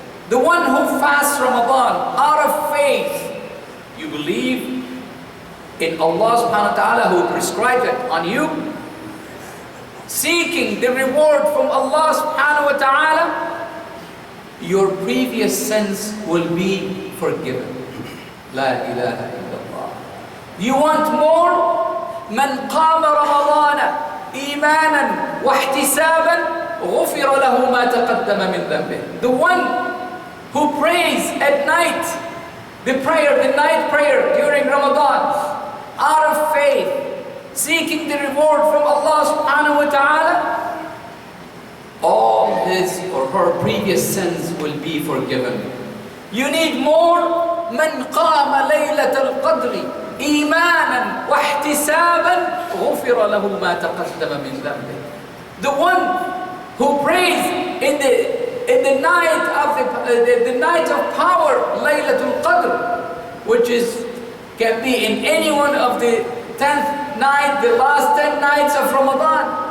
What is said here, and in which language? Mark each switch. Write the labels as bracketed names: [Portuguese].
[English] The one who fasts Ramadan out of faith, you believe in Allah subhanahu wa ta'ala who prescribed it on you, seeking the reward from Allah subhanahu wa ta'ala, your previous sins will be forgiven. La ilaha illallah. You want more? [Arabic] من قام رمضان إيمانا واحتسابا غفر له ما تقدم من ذنبه. [English] The one who prays at night, the night prayer during Ramadan, out of faith, seeking the reward from Allah subhanahu wa ta'ala, all his or her previous sins will be forgiven. You need more. [Arabic] من قام ليلة القدر إيمانا واحتسابا غفر له ما تقدم من ذنبه. [English] The one who prays in the night of the night of power, Laylatul Qadr, which can be in any one of the 10th night, the last 10 nights of Ramadan.